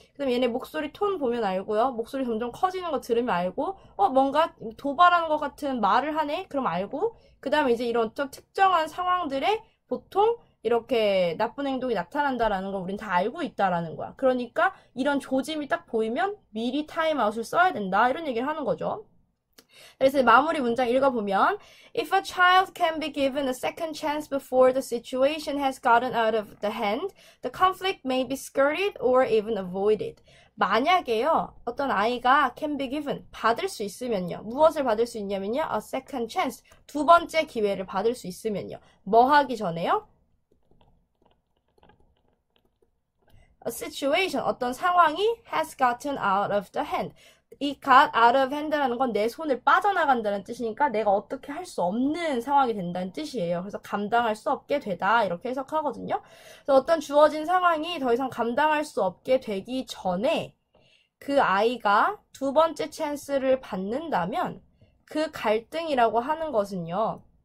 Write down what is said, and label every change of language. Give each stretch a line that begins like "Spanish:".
Korean: 그 다음에 얘네 목소리 톤 보면 알고요. 목소리 점점 커지는 거 들으면 알고 뭔가 도발하는 것 같은 말을 하네? 그럼 알고 그 다음에 이제 이런 좀 특정한 상황들에 보통 이렇게 나쁜 행동이 나타난다라는 걸 우린 다 알고 있다라는 거야. 그러니까 이런 조짐이 딱 보이면 미리 타임아웃을 써야 된다. 이런 얘기를 하는 거죠. 그래서 마무리 문장 읽어보면
English: If a child can be given a second chance before the situation has gotten out of the hand, the conflict may be skirted or even avoided.
Korean: 만약에요, 어떤 아이가
English: can be given,
Korean: 받을 수 있으면요. 무엇을 받을 수 있냐면요.
English: a second chance,
Korean: 두 번째 기회를 받을 수 있으면요. 뭐 하기 전에요?
English: A situation,
Korean: 어떤 상황이
English: has gotten out of the hand.
Korean: 이
English: got out of hand
Korean: 라는 건 내 손을 빠져나간다는 뜻이니까 내가 어떻게 할 수 없는 상황이 된다는 뜻이에요. 그래서 감당할 수 없게 되다 이렇게 해석하거든요. 그래서 어떤 주어진 상황이 더 이상 감당할 수 없게 되기 전에 그 아이가 두 번째 찬스를 받는다면 그 갈등이라고 하는 것은요.